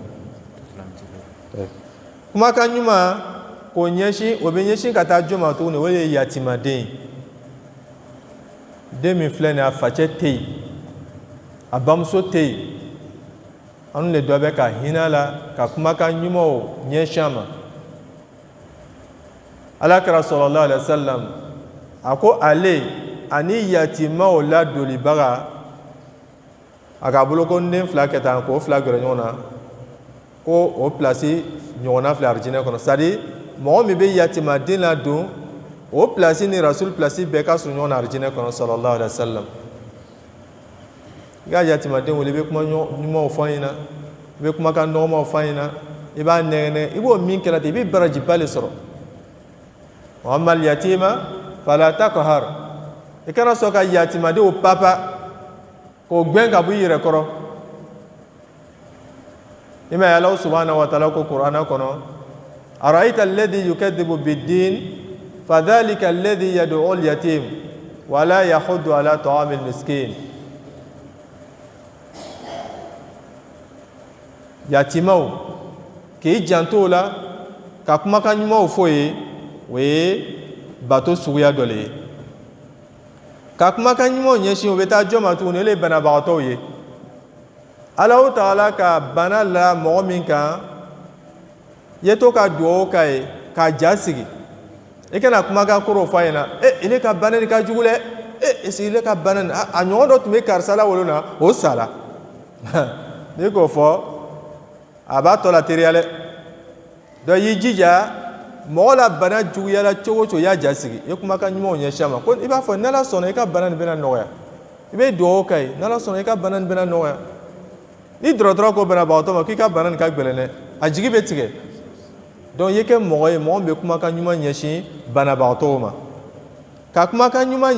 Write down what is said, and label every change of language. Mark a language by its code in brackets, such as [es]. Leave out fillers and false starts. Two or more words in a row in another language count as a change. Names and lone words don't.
[bm] kumakan ɲuman k'o ɲɛsin o bɛ ɲɛsin ka taa jɔn ma tuguni o ye yatimaden ye den min filɛ nin ye a facɛ tɛ yen a bamuso tɛ yen an de dɔ bɛ ka hinɛ a la ka kumakan ɲumanw ɲɛsin a ma alakira [ar] صلى الله عليه وسلم [bm] ako ale ani yatimaw la dolibaga aka bolo ko nden fila kɛ tan k'o fila gɛrɛ ɲɔgɔn na ko o place ɲɔgɔnna fila arijinɛ kɔnɔ [fr] c'est à dire [bm] mɔgɔ min bɛ yatimaden la don o place ni rasul place bɛɛ ka surun ɲɔgɔn na arijinɛ kɔnɔ [ar] صلى الله عليه وسلم [bm] i ka yatimaden wele i bɛ kuma ɲumanw fɔ an ɲɛna i bɛ kumakan nɔgɔmaw fɔ an ɲɛna i b'a nɛgɛnɛ i b'o min kɛra ten i bɛ barajiba le sɔrɔ wa [ar] أما اليتيم فلا تقهر [bm] i kana sɔn ka yatimadenw papa k'o gɛn ka bɔ i yɛrɛ kɔrɔ i ma ye Alahu [ar] سبحانه وتعالى [bm] ko Kur'ana kɔnɔ [ar] أرأيت الذي يكذب بالدين فذلك الذي يدع اليتيم ولا يحض على طعام المسكين [bm] yatimaw k'i janto la ka kumakan ɲumanw fɔ ye o ye bato suguya dɔ le ye ka kumakan ɲumanw ɲɛsin o bɛ taa jɔn ma tuguni o ye banabagatɔw ye Alahu Ta'ala ka bana la mɔgɔ min kan i ye to ka dugawu k'a ye k'a ja sigi i kana kumakan kɔrɔw fɔ a ɲɛna ele ka bana nin ka jugu dɛ [fr] est-ce que [bm] ele ka bana nin a ɲɔgɔn dɔ tun bɛ karisa la wolo na o sara n'i k'o fɔ a b'a tɔ la teriya dɛ donc y'i jija mɔgɔ la bana juguya la cogo o cogo i y'a ja sigi i ye kumakan ɲumanw ɲɛsin a ma ko i b'a fɔ n'Ala sɔnna i ka bana nin bɛna nɔgɔya i bɛ dugawu k'a ye n'Ala sɔnna i ka bana nin bɛna nɔgɔya ni dɔgɔtɔrɔ ko banabagatɔ ma k'i ka bana nin ka gɛlɛn dɛ a jigi bɛ tigɛ donc i ye kɛ mɔgɔ ye mɔgɔ min bɛ kumakan ɲuman ɲɛsin banabagatɔw ma ka kumakan ɲuman